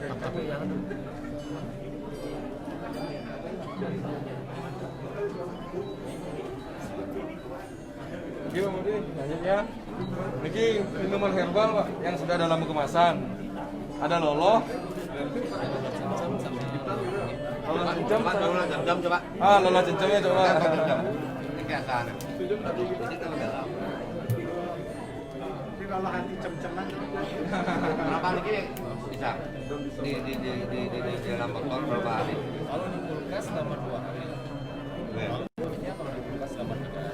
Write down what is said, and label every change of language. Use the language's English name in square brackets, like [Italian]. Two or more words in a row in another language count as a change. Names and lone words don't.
[Indonesian] Iya, Bang Budi, ya. Niki minuman herbal, Pak, yang sudah dalam kemasan. Ada loloh. Loloh cincem. Loloh cincem coba. Loloh cincemnya coba. Ini keasaan. Ini kalau dalam. Ini kalau anti cem-ceman. Berapa ini bisa? Di dalam botol berapa hari? Kalau di kulkas selama 2 hari. Ya kalau di kulkas selama 3 hari.